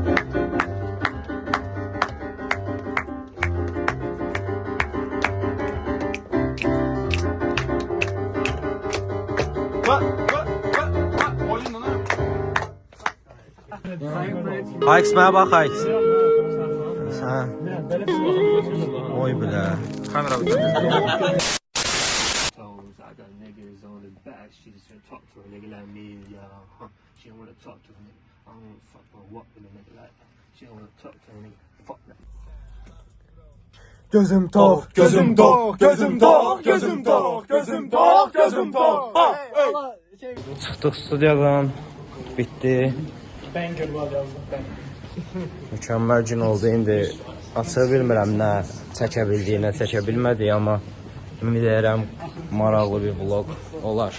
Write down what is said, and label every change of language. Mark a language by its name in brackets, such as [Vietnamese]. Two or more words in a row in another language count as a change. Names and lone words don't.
[Azerbaijani] Hikes mənə bax Hikes. Sən. Oy bilə. Kamera [English] I got niggas on his back, she just wanna talk to a nigga like me, yeah. She don't wanna talk to a nigga. I don't wanna fuck or walk with a nigga like that. She don't wanna talk to a nigga. Fuck that. [Azerbaijani] Gözüm tok, gözüm tok, gözüm tok, gözüm tok, gözüm tok, gözüm tok. Çıxdıq studiyadan. Bitdi. Mükəmməl gün oldu. İndi aça bilmirəm nə çəkə bildiyi, nə çəkə bilmədi, amma ümid edirəm maraqlı bir vlog olar.